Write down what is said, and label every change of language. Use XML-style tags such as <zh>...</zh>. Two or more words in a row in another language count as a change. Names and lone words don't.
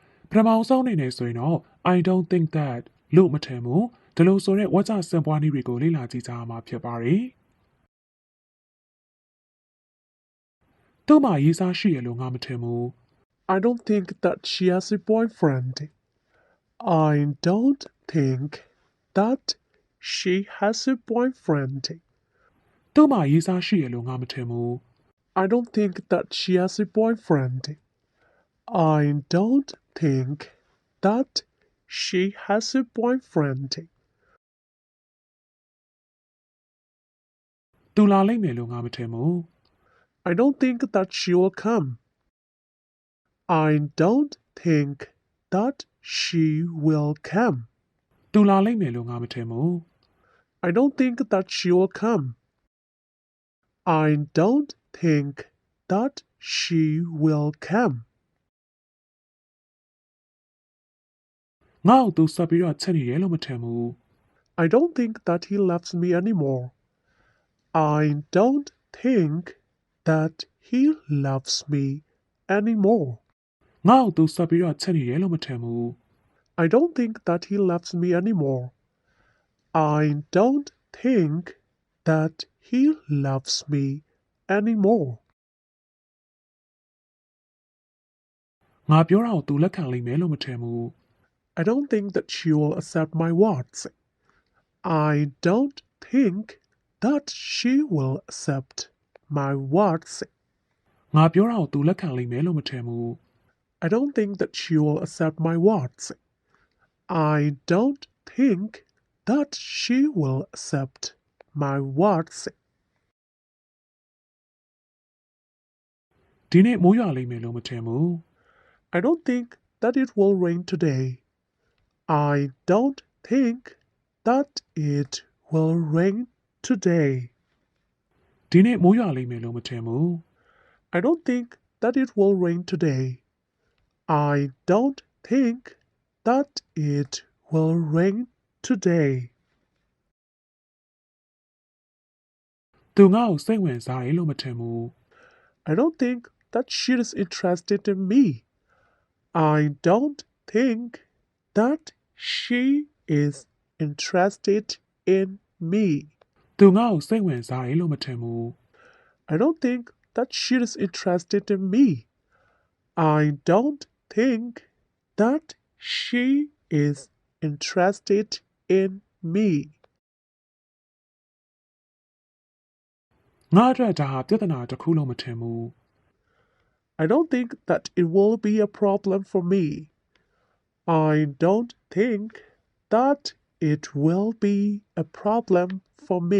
<my>ပထမအောင်ဆုံးအနေနဲ့ဆိုရင်တော့</my> <en>I don't think that</en> <my>လို့မထင်ဘူးဒီလိုဆိုတဲ့ဝါကျစံပွားနည်းတွေကိုလေ့လာကြည့်ကြရမှာဖြစ်ပါတယ်သူ့မှာရေးစားရှိရလို့ငါမထင်ဘူး</my> <en>I don't think that she has a boyfriend. I don't think that she has a boyfriend.</en> <my>သူ့မှာရေးစားရှိရလို့ငါမထင်ဘူး</my> <en>I don't think that she has a boyfriend. I don't think that she has a boyfriend.</en> <my>သူလာလိမ့်မယ်လို့ငါမထင်ဘူး</my> <en>I don't think that she will come. I don't think that she will come.</en> <my>သူလာလိမ့်မယ်လို့ငါမထင်ဘူး</my> <en>I don't think that she will come. I don't think that she will come.</en> <my>ငါ့ကိုသူဆက်ပြီးတော့ချက်နေတယ်လို့မထင်ဘူး</my> <en>I don't think that he loves me anymore. I don't think that he loves me anymore.</en> <my>ငါ့ကိုသူဆက်ပြီးတော့ချက်နေတယ်လို့မထင်ဘူး</my> <en>I don't think that he loves me anymore. I don't think that he loves me anymore.</en> <my>ငါပြောတာကိုသူလက်ခံလိမ့်မယ်လို့မထင်ဘူး</my> <en>I don't think that she will accept my words. I don't think that she will accept my words.</en> <my>ငါပြောတာကိုသူလက်ခံလိမ့်မယ်လို့မထင်ဘူး</my> <en>I don't think that she will accept my words. I don't think that she will accept my words.</en> <my>ဒီနေ့မိုးရွာလိမ့်မယ်လို့မထင်ဘူး</my> <en>I don't think that it will rain today. I don't think that it will rain today.</en> <my>ဒီနေ့မိုးရွာလိမ့်မယ်လို့မထင်ဘူး</my> <en>I don't think that it will rain today. I don't think that it will rain today.</en> <my>သူငါ့ကိုစိတ်ဝင်စားတယ်လို့မထင်ဘူး</my> <en>I don't think that she is interested in me. I don't think that she is interested in me.</en> <my>သူငါ့ကိုစိတ်ဝင်စားတယ်လို့မထင်ဘူး</my> <en>I don't think that she is interested in me. I don't think that she is interested in me.</en> <my>ငါအတွက်ဒါဟာပြဿနာတစ်ခုလို့မထင်ဘူး</my> <en>I don't think that it will be a problem for me. I don't think that it will be a problem for me.</en>